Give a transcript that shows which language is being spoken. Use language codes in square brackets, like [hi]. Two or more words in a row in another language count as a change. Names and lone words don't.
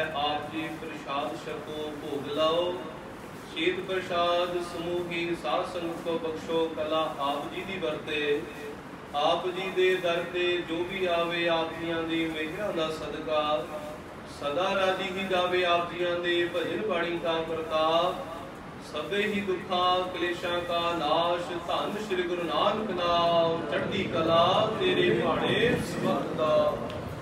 [pa] ਆਪ ਜੀ ਪ੍ਰਸਾਦ ਛਕੋ ਭੋਗ ਲਾਓ ਸ਼ੀਤ ਪ੍ਰਸਾਦ ਸਮੂਹ ਹੀ ਸਾਧ ਸੰਗਤ ਕੋ ਬਖ਼ਸ਼ੋ ਕਲਾ ਆਪ ਜੀ ਦੀ ਵਰਤੇ ਆਪ ਜੀ ਦੇ ਦਰ ਤੇ ਜੋ ਭੀ ਆਵੇ ਆਪ ਜੀਆਂ ਦੀ ਮੇਹਰਾਂ ਦਾ ਸਦਕਾ ਸਦਾ ਰਾਜੀ ਹੀ ਜਾਵੇ ਆਪ ਜੀਆਂ ਦੇ ਭਜਨ ਬਾਣੀ ਕਾ ਪ੍ਰਤਾਪ ਸਬੇ ਹੀ ਦੁਖਾ ਕਲੇਸ਼ਾਂ ਕਾ ਨਾਸ਼ ਧਨ ਸ੍ਰੀ ਗੁਰੂ ਨਾਨਕ ਨਾਮ ਚੜ੍ਹਦੀ ਕਲਾ ਤੇਰੇ ਭਾਣੇ ਸਬਦਾ